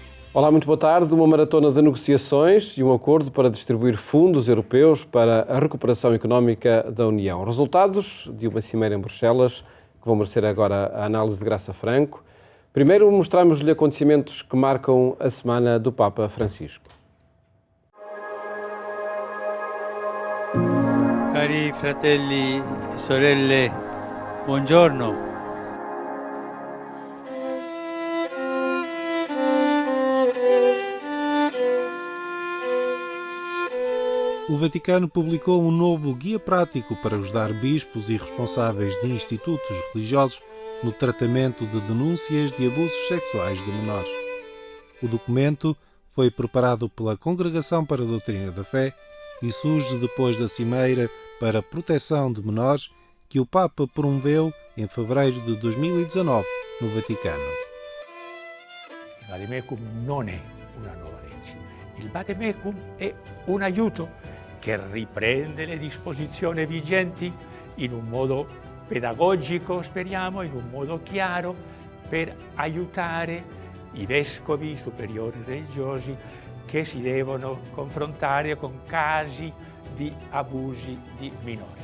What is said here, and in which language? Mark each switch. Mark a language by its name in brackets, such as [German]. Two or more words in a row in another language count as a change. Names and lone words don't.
[Portuguese] Olá, muito boa tarde. Uma maratona de negociações e um acordo para distribuir fundos europeus para a recuperação económica da União. Resultados de uma cimeira em Bruxelas, que vão merecer agora a análise de Graça Franco. Primeiro, mostramos-lhe acontecimentos que marcam a semana do Papa Francisco. [Italian] Cari fratelli e sorelle, buongiorno. [Portuguese] O Vaticano publicou um novo guia prático para ajudar bispos e responsáveis de institutos religiosos no tratamento de denúncias de abusos sexuais de menores. O documento foi preparado pela Congregação para a Doutrina da Fé e surge depois da Cimeira para a Proteção de Menores que o Papa promoveu em fevereiro de 2019 no Vaticano. [Italian] Il vademecum non è una nuova legge, il vademecum è un aiuto che riprende le disposizioni vigenti in un modo pedagogico, speriamo, in un modo chiaro, per aiutare i vescovi, i superiori religiosi che si devono confrontare con casi di abusi di minori.